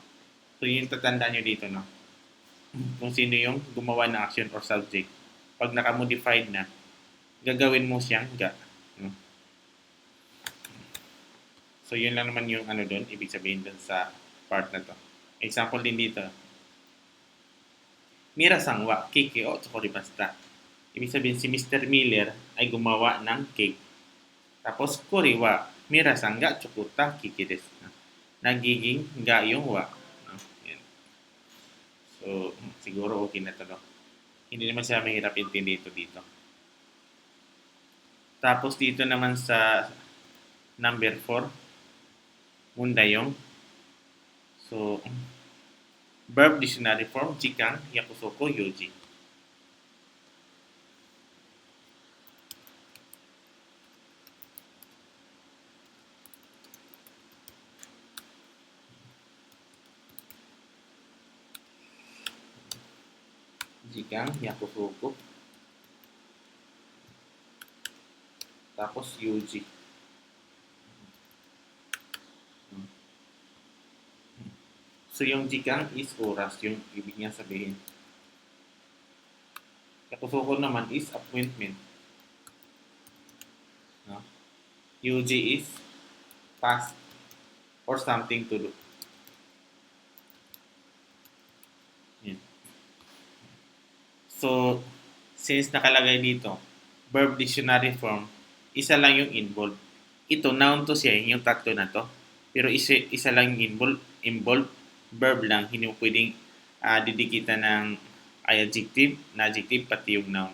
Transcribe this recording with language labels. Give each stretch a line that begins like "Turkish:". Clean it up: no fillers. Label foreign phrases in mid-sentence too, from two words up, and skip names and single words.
Filipino: So yun yung tatandaan nyo dito, no? Kung sino yung gumawa ng
English: action or subject.
Filipino: Pag nakamodified na, gagawin mo siyang ga, no? So yun lang naman yung ano doon, ibig sabihin doon sa part na to. Example din dito.
Japanese: Mira-san wa keke o tsukurimashita.
Filipino: Ibig sabihin si Mr. Miller ay gumawa ng cake.
Japanese: Tapos kori wa Mira-san ga tsukuta keke desu.
Filipino: Nagiging ga yung wa. Yan. So, siguro okay na to. No? Hindi naman siya mahirap intindi ito dito. Tapos dito naman sa number 4, mundayong.
English: So, verb dictionary form,
Japanese: jikan, yakusoko, yoji. Jikan, yakusoko.
Filipino: Tapos, yoji. So, yung jikan is oras, yung ibig niya sabihin. Yakusoko naman is appointment. No?
English: Yuji is task or something to do.
Filipino: Yan. So, since nakalagay dito,
English: verb dictionary form,
Filipino: isa lang yung involved. Ito, noun to siya, yung tatlo na to. Pero isa lang yung involved, verb lang, hindi mo pwedeng didikitan ng adjective, na adjective, pati yung noun.